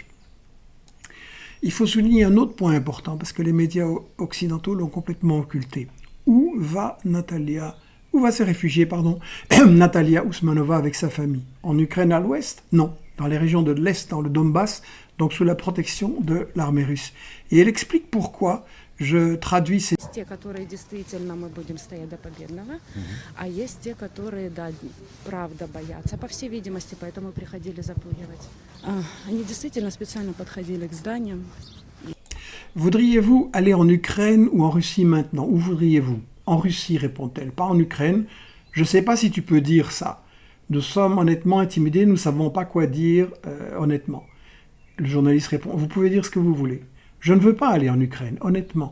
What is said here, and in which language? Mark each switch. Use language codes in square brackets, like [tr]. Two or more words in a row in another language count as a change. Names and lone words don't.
[fr] Il faut souligner un autre point important, parce que les médias occidentaux l'ont complètement occulté. Où va se réfugier, Natalia Usmanova avec sa famille? En Ukraine à l'ouest? Non. Dans les régions de l'Est, dans le Donbass, donc sous la protection de l'armée russe. Et elle explique pourquoi Je traduis ces... [ru] Те, которые действительно мы будем стоять до победного, а есть те, которые, да, правда боятся, по всей видимости, поэтому приходили запугивать. Они действительно специально подходили к зданиям. [fr] Voudriez-vous aller en Ukraine ou en Russie maintenant? Où voudriez-vous? En Russie, répond-elle, pas en Ukraine. Je ne sais pas si tu peux dire ça. Nous sommes honnêtement intimidés, nous ne savons pas quoi dire honnêtement. Le journaliste répond, vous pouvez dire ce que vous voulez. Je ne veux pas aller en Ukraine, honnêtement.